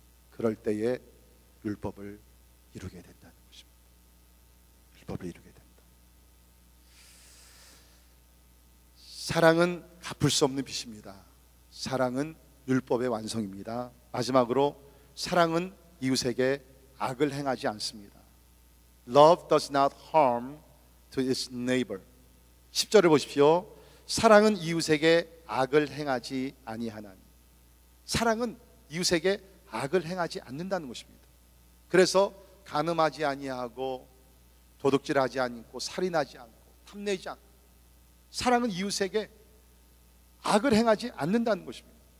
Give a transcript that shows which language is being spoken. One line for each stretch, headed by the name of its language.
Korean: 그럴 때에 율법을 이루게 된다는 것입니다. 율법을 이루게 된다. 사랑은 갚을 수 없는 빚입니다. 사랑은 율법의 완성입니다. 마지막으로, 사랑은 이웃에게 악을 행하지 않습니다.
English: Love does not harm to its neighbor.
Korean: 10절을 보십시오. 사랑은 이웃에게 악을 행하지 아니하나니. 사랑은 이웃에게 악을 행하지 않는다는 것입니다. 그래서 간음하지 아니하고 도둑질하지 않고 살인하지 않고 탐내지 않고, 사랑은 이웃에게 악을 행하지 않는다는 것입니다.